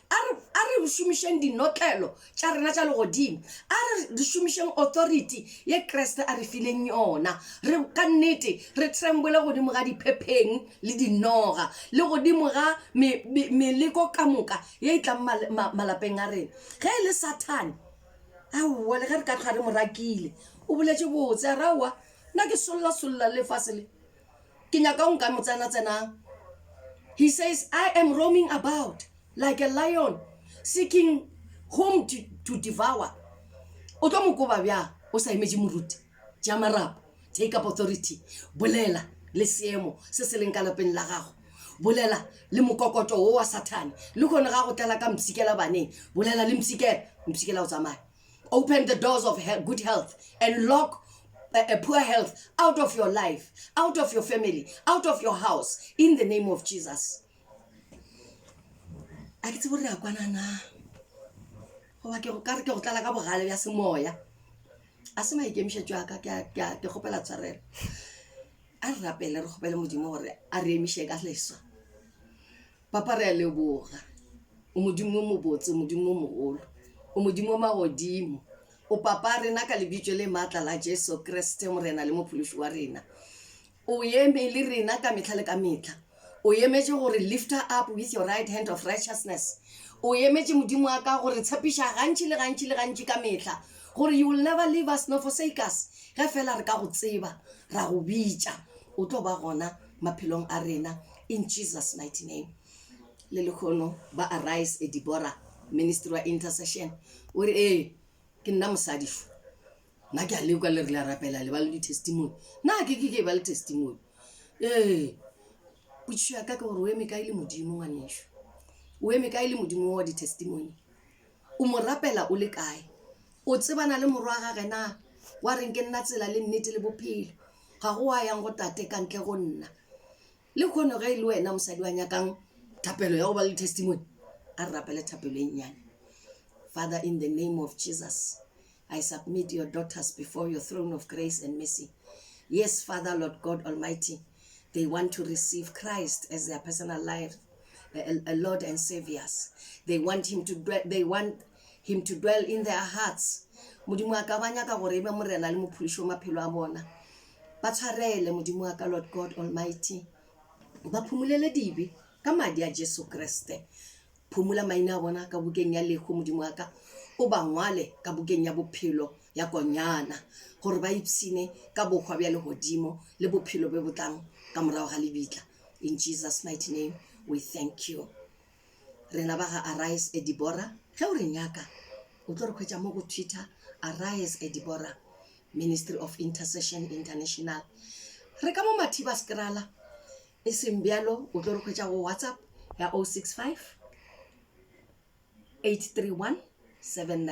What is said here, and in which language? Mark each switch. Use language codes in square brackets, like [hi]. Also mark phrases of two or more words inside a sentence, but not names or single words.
[nso] a re šomišeng dinotlelo tša rena tša legodimo a re šomišeng authority ye kreste a re fileng yona re ka nnete re trembole godimo ga diphepheng le dinoga le godimo ga meleko ka moka ye e tlang malapeng a rena ge e le Satan aowa le ge re ka tlhwa re morakile o boletše botse a raowa nna ke solola lefase le ke nyaka o nka motsena-tsenang. [en] He says, I am roaming about like a lion seeking whom to devour. [nso] O tlo mo koba bjang o sa emetse moruti tša marapo [en] take up authority [nso] bolela le seemo se se leng ka lapeng la gago bolela le mokokoto o wa Satane le kgone ga go tlela ka mtsikela baneng bolela le mtsikela o tsamaya [en] open the doors of good health and lock a poor health out of your life, out of your family, out of your house, in the name of Jesus. [nso] A ke tsebo re a kwana na goba ke go kare ke go tlala ka bogale bja semoya a se maikemišetšo a ka ke kgopela tshwarelo a re rapele re kgopele modimo gore a re emiše ka leswa papa re a leboga o modimo o mobotse modimo o mogolo o modimo o magodimo o papa rena ka lebitso le maatla la Jesu Kriste morena le mophološi wa rena o eme le rena ka metlha le ka metlha o emetše gore [en] lift her up with your right hand of righteousness [nso] o emetše modimo wa ka gore tshepiša gantši le gantši ka metlha gore [en] you will never leave us nor forsake us [nso] ge fela re ka go tseba ra go bitša o tlo ba gona maphelong a rena [en] in Jesus mighty name [nso] le lekgono ba Arise Deborah ministry wa intercession o re ke nna mosadi fo nna ke a lekwa le re la rapela le ba le di-testimony nna ke ba le testimony potšišo ya ka ke gore o eme kae le modimo ngwanešo o eme kae le modimo wa di-testimony o mo rapela o le kae o tsebana le morwa gage na wa reng ke nna tsela le nnete le bophelo ga go a yang go tate ka ntle go nna le kgone ge le wena mosadi wa nyakang thapelo ya go ba le testimony a re rapele thapelo e nnyane. [en] Father, in the name of Jesus, I submit your daughters before your throne of grace and mercy. Yes, Father, Lord God Almighty, they want to receive Christ as their personal life, a Lord and Saviors. They want him to dwell in their hearts. [nso] Modimo wa ka ba nyaka gore ebe morena le mophološi wa maphelo a bona. Ba tshwarele modimo wa ka [en] Lord God Almighty. [nso] Ba phumulele dibe ka madi a Jesu Kriste. Phumula maina a bona ka bukeng ya lekgo modimo wa ka o ba ngwale ka bukeng ya bophelo ya konyana gore ba ipsine ka bokgwa bja legodimo le bophelo be botlang ka morago ga lebitla. [en] In Jesus mighty name we thank you. [nso] Rena ba ga Arise Deborah ge o re nyaka o tlo re khwetša mo go Twitter Arise Deborah Ministry of Intercession International. Re ka mo Mathiba Skrala e seng bjalo o tlo re khwetša go WhatsApp ya 065 831 7993.